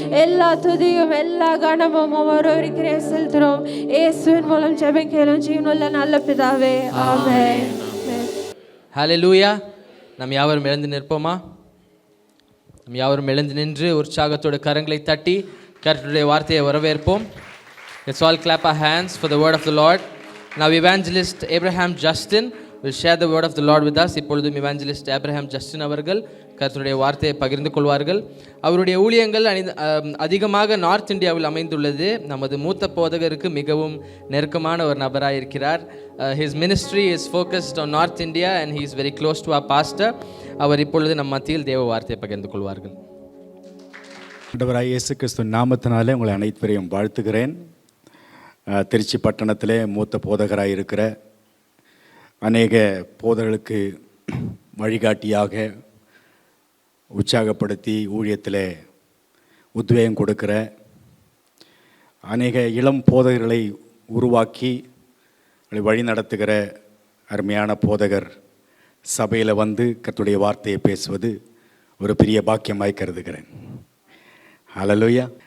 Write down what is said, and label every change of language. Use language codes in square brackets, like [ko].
[ta] எல்லா துதியும் எல்லா கனமும் ஒவ்வொருவருக்கிறே செலுத்துறோம். இயேசுவின் மூலம் ஜெபிக்கிறோம் ஜீவனுள்ள நல்ல பிதாவே, ஆமென். ஹல்லேலூயா. நாம் யாவரும் எழுந்து நிற்போமா? நாம் யாவரும் எழுந்து நின்று உற்சாகத்தோடு கரங்களை தட்டி கர்த்தருடைய வார்த்தையை வரவேற்போம். [en] Let's all clap our hands for the word of the Lord. Now Evangelist Abraham Justin will share the word of the Lord with us. [ta] இப்பொழுதும் Evangelist Abraham Justin அவர்கள் கர்த்தருடைய வார்த்தையை பகிர்ந்து கொள்வார்கள். அவருடைய ஊழியங்கள் அதிகமாக நார்த் இந்தியாவில் அமைந்துள்ளது. நமது மூத்த போதகருக்கு மிகவும் நெருக்கமான ஒரு நபராக இருக்கிறார். [en] His ministry is focused on North India and he is very close to our pastor. [ta] அவர் இப்பொழுது நம் மத்தியில் தேவ வார்த்தையை பகிர்ந்து கொள்வார்கள். ஆண்டவராகிய இயேசு கிறிஸ்து நாமத்தினாலே உங்களை அனைவரையும் வாழ்த்துகிறேன். திருச்சி பட்டணத்திலே மூத்த போதகராக இருக்கிற அநேக போதகர்களுக்கு வழிகாட்டியாக உற்சாகப்படுத்தி ஊழியத்தில் உத்வேகம் கொடுக்கிற அநேக இளம் போதகர்களை உருவாக்கி வழி நடத்துகிற அருமையான போதகர் சபையில் வந்து கர்த்தருடைய வார்த்தையை பேசுவது ஒரு பெரிய பாக்கியமாய் கருதுகிறேன். ஹல்லேலூயா.